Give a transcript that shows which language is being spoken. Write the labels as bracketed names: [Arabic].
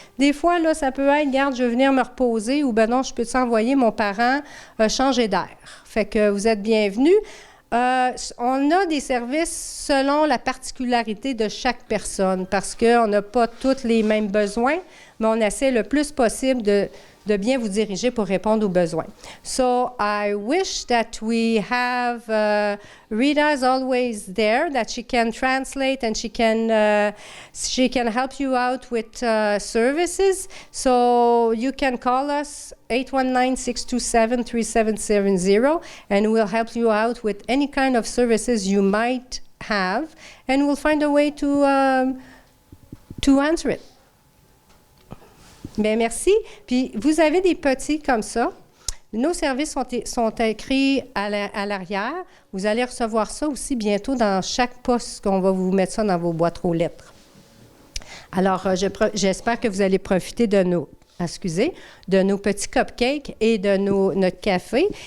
[French] Des fois, là, ça peut être, regarde, je veux venir me reposer ou ben non, je peux t'envoyer mon parent changer d'air. Fait que vous êtes bienvenus. On a des services selon la particularité de chaque personne parce qu'on n'a pas tous les mêmes besoins, mais on essaie le plus possible de bien vous diriger pour répondre aux besoins. [English] So I wish that we have Rita is always there, that she can translate and she can help you out with services. So you can call us 819-627-3770 and we'll help you out with any kind of services you might have and we'll find a way to answer it. [French] Bien, merci. Puis, vous avez des petits comme ça. Nos services sont écrits à l'arrière. Vous allez recevoir ça aussi bientôt dans chaque poste qu'on va vous mettre ça dans vos boîtes aux lettres. Alors, j'espère que vous allez profiter de nos petits cupcakes et de notre café.